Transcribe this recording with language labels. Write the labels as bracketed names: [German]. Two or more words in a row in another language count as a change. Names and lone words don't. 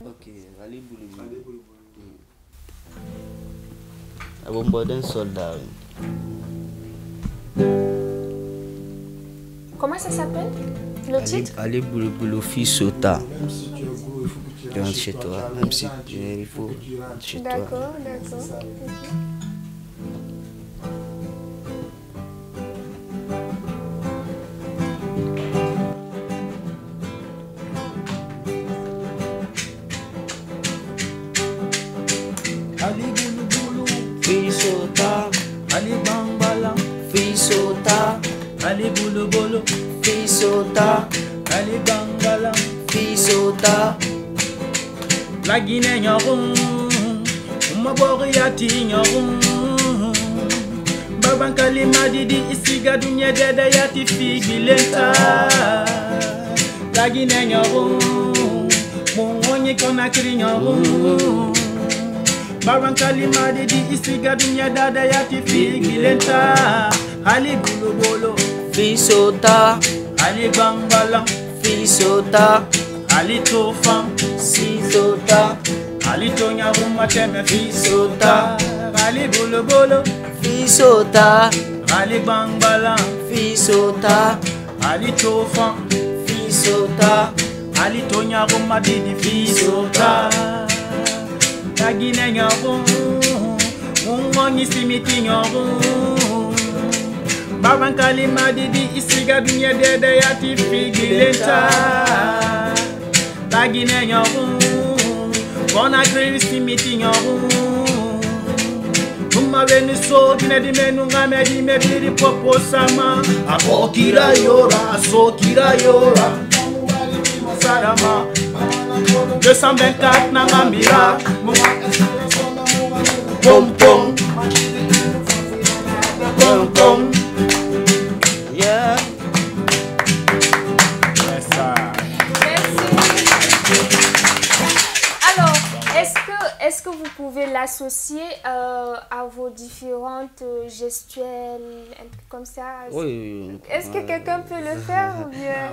[French] Ok, allez boulou. Soldat. Comment ça s'appelle, le titre? Allez boulou, fils sota. Même si tu es gros, il faut que tu rentres chez toi. Même si il faut chez toi. D'accord. [Susu] Ali bulu bulu, Fisota, Ali bambala, Fisota, Ali bulu bulu, Fisota, Ali bambala, Fisota. La Guinée nyarum, Mabori yati nyarum, Babankali madidi isiga dunya deda yati figilenta Lagine nyaru Mungonyi Conakry nyaru Babankali madidi isiga dunya deda yati figilenta Ali bulu bolo Fisota, Ali bangbalang Fisota, Ali tofam Sisota, Ali tonya rumateme Fisota Ali bulu bolo Fisota, Ali bangbalang Fisota, Ali tofam Fisota, Ali tonya rumadidi Fisota Lagine nyaru Mungonyi simiti nyaru Babankali madidi isiga dunya dede yati figilenta Lagine nyaru Conakry simiti nyaru Numa venu so dine di menu ngame di me biri popo sama Abokira yora, sokira yora Sarama 224 na ngambira Pom pom Pom pom [English] yeah. [French] Alors, est-ce que vous pouvez l'associer à vos différentes gestuelles, un truc comme ça? Oui. Est-ce que quelqu'un peut le faire ou bien?